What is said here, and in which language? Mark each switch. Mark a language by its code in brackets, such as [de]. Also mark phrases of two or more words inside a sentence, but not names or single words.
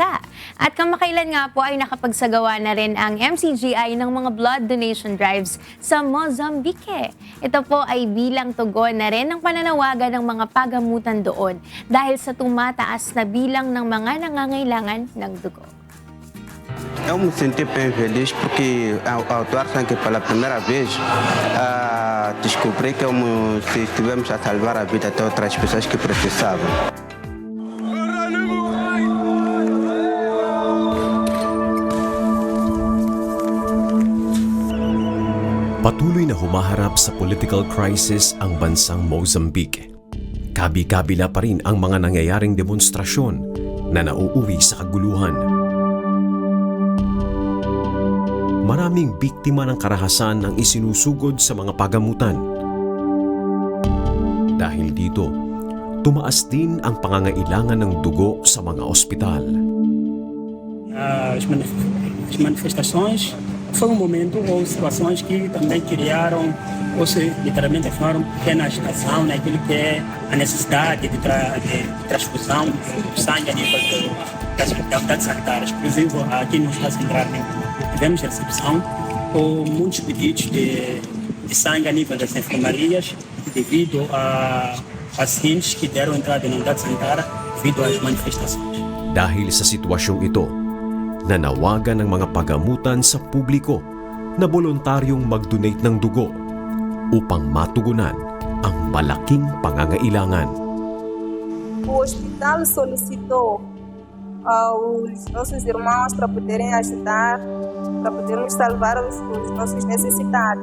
[tl] At kamakailan nga po ay nakapagsagawa na rin ang MCGI ng mga [en] blood donation drives [tl] sa Mozambique. Ito po ay bilang tugon na rin ng pananawagan ng mga pagamutan doon dahil sa tumataas na bilang ng mga nangangailangan ng dugo. [pt] Eu me senti bem feliz porque ao atuar sangue pela primeira vez, descobri que estivemos a salvar a vida de outras pessoas que precisavam. [tl] Patuloy na humaharap sa [en] political crisis [tl] ang bansang Mozambique. Kabi-kabila pa rin ang mga nangyayaring demonstrasyon na nauuwi sa kaguluhan. Maraming biktima ng karahasan ang isinusugod sa mga pagamutan. Dahil dito, tumaas din ang pangangailangan ng dugo sa mga ospital. [pt] As manifestações foi momento ou situações que também criaram ou se literalmente formaram pequena agitação naquilo que é a necessidade de transfusão de sangue a nível das autoridades sanitárias. Por exemplo, aqui no Estado Central tivemos recepção com muitos pedidos de sangue a nível das enfermarias devido a pacientes que deram entrada na unidade sanitária devido às manifestações. [tl] Dahil sa sitwasyong ito, nanawagan ng mga pagamutan sa publiko na voluntaryong mag-donate ng dugo upang matugunan ang malaking pangangailangan. [pt] O hospital solicitou aos nossos irmãos para poderem ajudar, para podermos salvar os nossos necessitados.